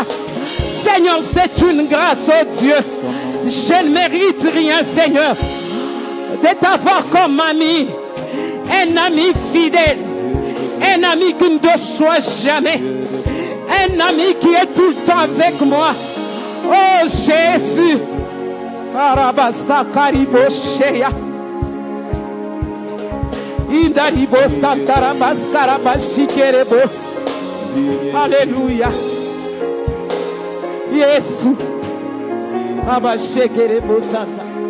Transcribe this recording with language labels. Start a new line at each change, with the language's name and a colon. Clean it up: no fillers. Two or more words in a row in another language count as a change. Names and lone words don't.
French: Seigneur, c'est une grâce, oh Dieu. Je ne mérite rien, Seigneur, de t'avoir comme ami. Un ami fidèle. Un ami qui ne déçoit jamais. Un ami qui est tout le temps avec moi. Oh Jésus. Karabasa karibo sheya. Indaribo santarabas karabashikerebo. Alléluia. Yesu. Abashekerebo santa.